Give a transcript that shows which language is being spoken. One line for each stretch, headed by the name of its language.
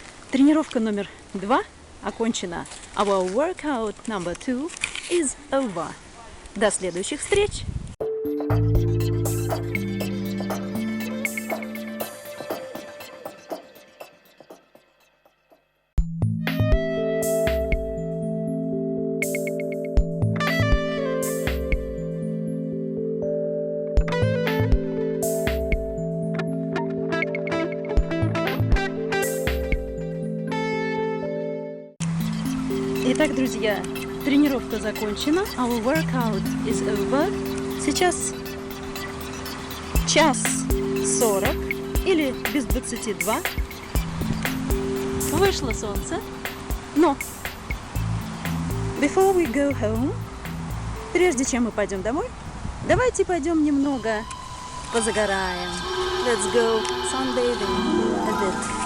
Russian: Тренировка номер 2 окончена.
English: Our workout number 2 is over.
Russian: До следующих встреч! Итак, друзья, тренировка закончена.
English: Our workout is over.
Russian: Сейчас 1:40 или без 22. Вышло солнце. Но
English: before we go home,
Russian: прежде чем мы пойдем домой, Давайте пойдем немного позагораем.
English: Let's go sunbathing a bit.